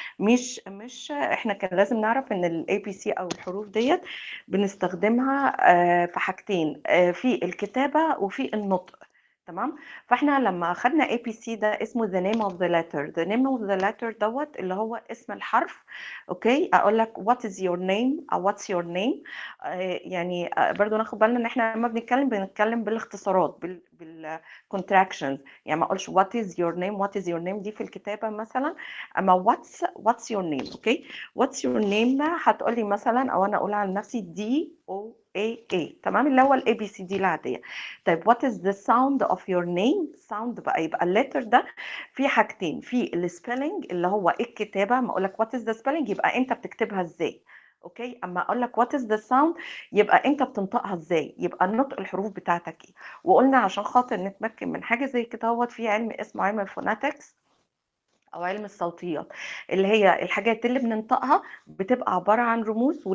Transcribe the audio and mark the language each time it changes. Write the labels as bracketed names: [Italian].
[Arabic] مش احنا كان لازم نعرف ان الاي بي سي او الحروف ديت بنستخدمها في حاجتين، في الكتابة وفي النطق. تمام. فاحنا لما خدنا اي بي سي ده اسمه [English] the name of the letter. the name of the letter [Arabic] دوت اللي هو اسم الحرف. [English] Okay, اقول لك what is your name او what's your name. [Arabic] يعني برضو ناخد بالنا ان احنا لما بنتكلم بالاختصارات بال contractions. يعني ما اقولش [English] what is your name. what is your name [Arabic] دي في الكتابة مثلا. اما [English] what's your name. [Arabic] اوكي، what's your name ده هتقولي مثلا، او انا اقول على نفسي DOAA. تمام، اللي هو الاي بي سي دي العادية. طيب [English] what is the sound of your name. [Arabic] sound بقى يبقى الليتر ده في حاجتين، في السبيلنج اللي هو الكتابة. ما اقول لك [English] what is the spelling [Arabic] يبقى انت بتكتبها ازاي. اوكي، اما اقول لك [English] what is the sound [Arabic] يبقى انت بتنطقها ازاي، يبقى النطق الحروف بتاعتك ايه. وقلنا عشان خاطر نتمكن من حاجه زي كده هو في علم اسمه علم الفوناتكس او علم الصوتيات، اللي هي الحاجات اللي بننطقها بتبقى عباره عن رموز.